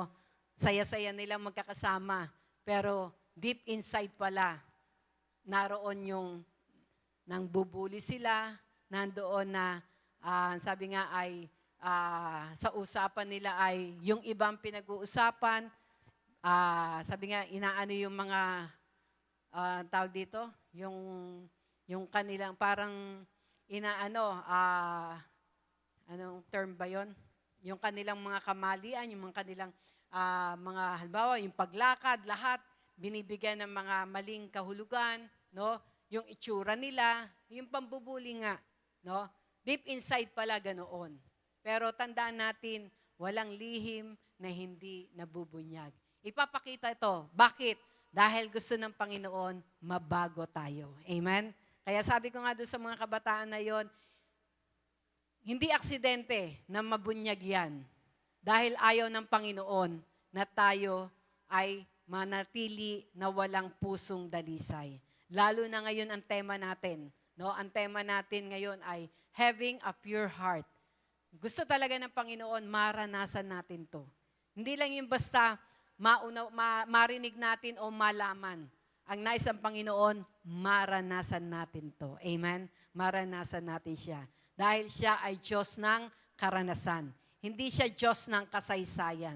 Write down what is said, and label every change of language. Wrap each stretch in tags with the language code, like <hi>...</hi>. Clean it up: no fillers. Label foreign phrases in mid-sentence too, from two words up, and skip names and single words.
<tl>Saya-saya nila magkakasama, pero</tl> <en>deep inside</en> <tl>pala, naroon yung nang bubuli sila, nandoon na sabi nga ay sa usapan nila ay yung ibang pinag-uusapan, sabi nga inaano yung mga tawag dito, yung kanilang parang inaano, anong term ba yon? Yung kanilang mga kamalian, yung mga kanilang mga halimbawa, yung paglakad, lahat binibigyan ng mga maling kahulugan, no? Yung itsura nila, yung pambubuli nga, no?</tl> <en>Deep inside</en> <tl>pala ganoon. Pero tandaan natin, walang lihim na hindi nabubunyag. Ipapakita ito. Bakit? Dahil gusto ng Panginoon, mabago tayo. Amen? Kaya sabi ko nga doon sa mga kabataan na yon, hindi aksidente na mabunyag yan. Dahil ayaw ng Panginoon na tayo ay manatili na walang pusong dalisay. Lalo na ngayon ang tema natin. No? Ang tema natin ngayon ay</tl> <en>having a pure heart.</en> <tl>Gusto talaga ng Panginoon, maranasan natin to. Hindi lang yung basta marinig natin o malaman. Ang nais ng Panginoon, maranasan natin to. Amen? Maranasan natin siya. Dahil siya ay Diyos ng karanasan. Hindi siya Diyos ng kasaysayan.</tl>